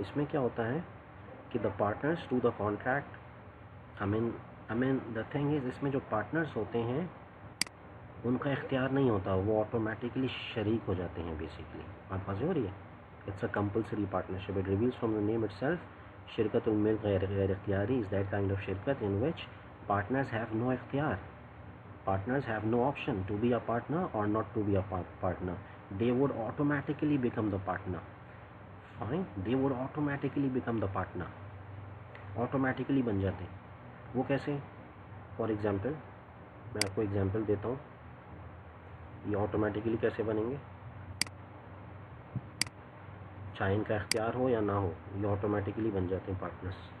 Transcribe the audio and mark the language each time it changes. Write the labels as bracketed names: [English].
[Hindi] इसमें क्या होता है कि [English] the partners to the contract, I mean the thing is, [Hindi] इसमें जो पार्टनर्स होते हैं उनका इख्तियार नहीं होता, वो ऑटोमेटिकली शरीक हो जाते हैं बेसिकली। बात वाज़ेह हो रही है? [English] It's a compulsory partnership, it reveals from the name itself. Shirkatul milk ghair ikhtiyari is that kind of shirkat in which partners have no ikhtiyar, partners have no option to be a partner or not to be a partner. They would automatically become the partner. Fine, they would automatically become the partner. [Hindi] Automatically बन जाते हैं। वो कैसे? [English] For example, [Hindi] मैं आपको example देता हूँ, ये ऑटोमेटिकली कैसे बनेंगे। चाहे इनका इख्तियार हो या ना हो, ये ऑटोमेटिकली बन जाते हैं पार्टनर्स।